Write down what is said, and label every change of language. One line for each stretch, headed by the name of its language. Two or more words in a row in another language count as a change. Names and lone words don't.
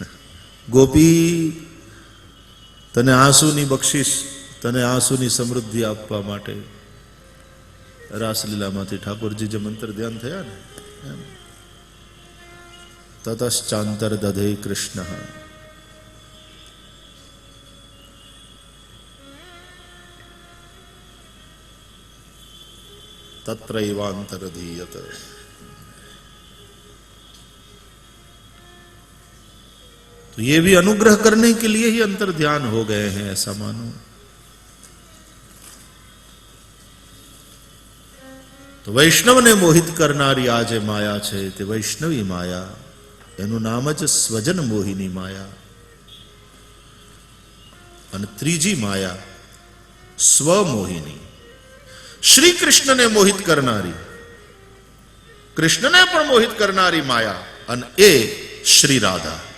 Gujarati: ગોપી તને આંસુની બક્ષિસ, તને આંસુની સમૃદ્ધિ આપવા માટે રાસલીલામાંથી ઠાકોરજી જેમ અંતર ધ્યાન થયા ને એમ.
Sanskrit: તતશ્ચાંતર દધે કૃષ્ણ तत्रैवांतर धीयत.
Hindi: तो ये भी अनुग्रह करने के लिए ही अंतर ध्यान हो गए हैं, ऐसा मानो.
Gujarati: તો વૈષ્ણવ ને મોહિત કરનારી આ જે માયા છે તે વૈષ્ણવી માયા, એનુ નામ જ સ્વજન મોહિની માયા. અને ત્રીજી માયા સ્વમોહિની, શ્રી કૃષ્ણને મોહિત કરનારી, કૃષ્ણને પણ મોહિત કરનારી માયા, અને એ શ્રી રાધા.